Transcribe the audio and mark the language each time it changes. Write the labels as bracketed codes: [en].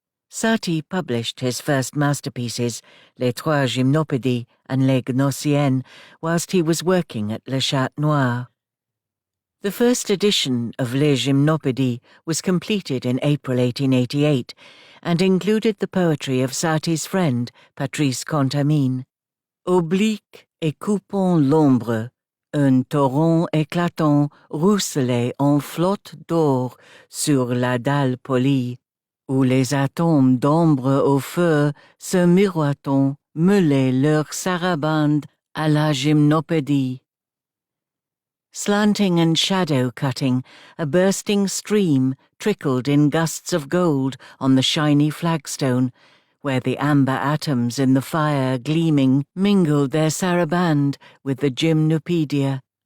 [en] Satie published his first masterpieces, Les Trois Gymnopédies and Les Gnossiennes, whilst he was working at Le Chat Noir. The first edition of Les Gymnopédies was completed in April 1888 and included the poetry of Satie's friend, Patrice Contamine. [fr] Oblique et coupant l'ombre, un torrent éclatant ruisselait en flotte d'or sur la dalle polie, où les atomes d'ombre au feu se miroitant meulaient leur sarabande à la gymnopédie. [en] Slanting and shadow-cutting, a bursting stream trickled in gusts of gold on the shiny flagstone, where the amber atoms in the fire gleaming mingled their sarabande with the gymnopedia.